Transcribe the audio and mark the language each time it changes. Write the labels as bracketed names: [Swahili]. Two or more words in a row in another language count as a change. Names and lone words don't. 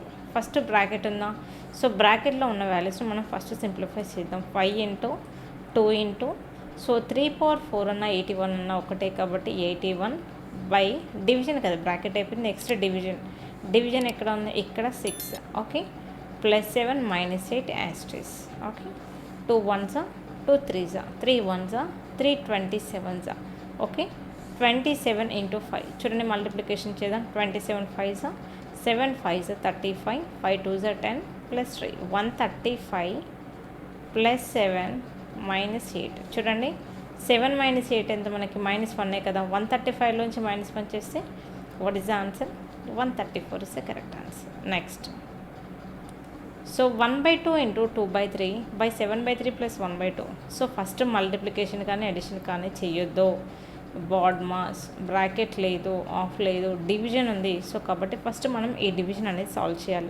[Telugu] ఫస్ట్ బ్రాకెట్ ఉందా, బ్రాకెట్లో ఉన్న వాల్యూస్ని మనం ఫస్ట్ సింప్లిఫై చేద్దాం. 5 × 2 × 3/4 అన్న 81 అన్న ఒకటే కాబట్టి 81 డివిజన్ కదా, బ్రాకెట్ అయిపోయింది. నెక్స్ట్ డివిజన్ ఎక్కడ ఉంది, ఇక్కడ 6. ఓకే, +7 - 8 యాస్ట్రిస్. [English] ఓకే, 2 1s are 2 3s are 3 1s are 3 27s are. [Telugu] ఓకే, 27 × 5. చూడండి, మల్టిప్లికేషన్ చేద్దాం. [English] 27 5s are 7 5s are 35, 5 2s are 10 + 3 135 + 7 - 8. [Telugu] చూడండి, 7 - 8 ఎంత మనకి -1 కదా. 135లోంచి -1 చేస్తే [English] what is the answer, 134 is the correct answer. [Telugu] నెక్స్ట్ 1/2 × 2/3/7/3 + 1/2. ఫస్ట్ మల్టిప్లికేషన్ కానీ అడిషన్ కానీ చేయొద్దు. బాడ్మాస్ బ్రాకెట్ లేదు, ఆఫ్ లేదు, డివిజన్ ఉంది. కాబట్టి ఫస్ట్ మనం ఈ డివిజన్ అనేది సాల్వ్ చేయాలి.